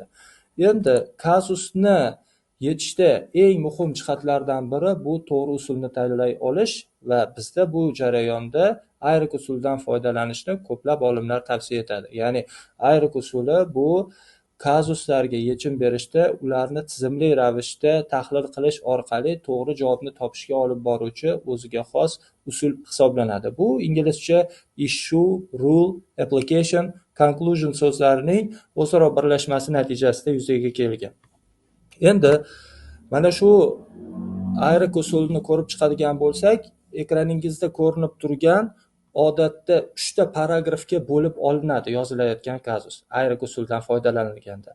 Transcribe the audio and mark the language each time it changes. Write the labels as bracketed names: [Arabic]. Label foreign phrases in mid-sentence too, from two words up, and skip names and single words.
[Uzbek] Endi kazusni yechishda eng muhim jihatlardan biri bu to'g'ri usulni tanlay olish va bizda bu jarayonda ayrik usuldan foydalanishni ko'plab olimlar tavsiya etadi. Ya'ni ayrik usuli bu kazuslarga yechim berishda ularni tizimli ravishda tahlil qilish orqali to'g'ri javobni topishga olib boruvchi o'ziga xos usul hisoblanadi. Bu inglizcha [English] issue, rule, application, conclusion [Uzbek] so'zlarining o'zaro birlashmasi natijasida yuzaga kelgan. Endi mana shu ayrik usulni ko'rib chiqadigan bo'lsak, ekraningizda ko'rinib turgan odatda 3 ta paragrafga bo'lib olinadi yozilayotgan kazus ayrik usuldan foydalanilganda.